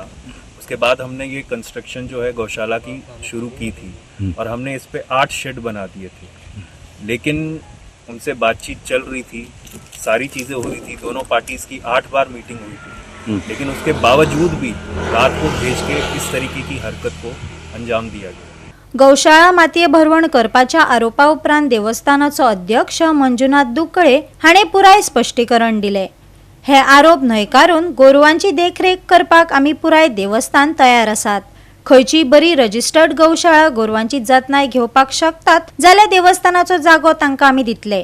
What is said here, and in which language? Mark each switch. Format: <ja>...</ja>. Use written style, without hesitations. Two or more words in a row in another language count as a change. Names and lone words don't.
<hi>उसके बाद हमने ये कंस्ट्रक्शन जो है गौशाला की शुरू की थी और हमने इस पे 8 शेड बना दिए थे। लेकिन उनसे बातचीत चल रही थी, सारी चीज़ें हो रही थी, दोनों पार्टीज़ की 8 बार मीटिंग हुई थी, लेकिन उसके बावजूद भी रात को भेज के इस तरीके की हरकत को अंजाम दिया गया।</hi> <kok>गौशाळा मातये भरवण करपाच्या आरोपा उपरांत देवस्थानाचो अध्यक्ष मंजुनाथ दुकळे हाणें पुराय स्पश्टीकरण दिले। हे आरोप न्हयकारून गोरवांची देखरेख करपाक आमी पुराय देवस्थान तयार आसात। खंयची बरी रजिस्टर्ड गौशाळा गोरवांची जतनाय घेवपाक शकतात जाल्यार देवस्थानाचो जागो तांकां आमी दितले।</kok>